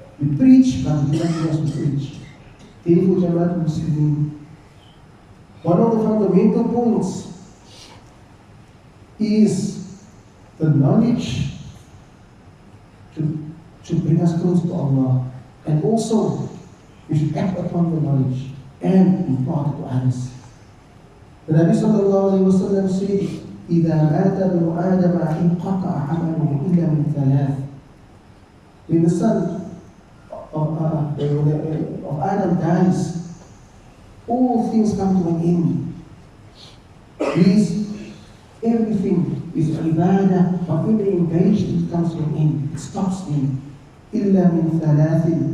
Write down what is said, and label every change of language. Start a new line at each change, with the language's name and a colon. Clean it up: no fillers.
English: We preach, but we do not do as we preach. Therefore, Jama'at al-Muslimin, one of the fundamental points is the knowledge to bring us close to Allah, and also we should act upon the knowledge and impart it to others. The Nabi sallallahu alayhi wa sallam said,
Arabic: إِذَا مَاتَ ابْنُ آدَمَ انْقَطَعَ عَمَلُهُ إِلَّا مِنْ ثَلَاثٍ.
English: When the son of Adam dies, all things come to an end. Everything is ibadah, but when they engage, it comes to an end. It stops him.
Arabic: إِلَّا مِنْ ثَلَاثٍ.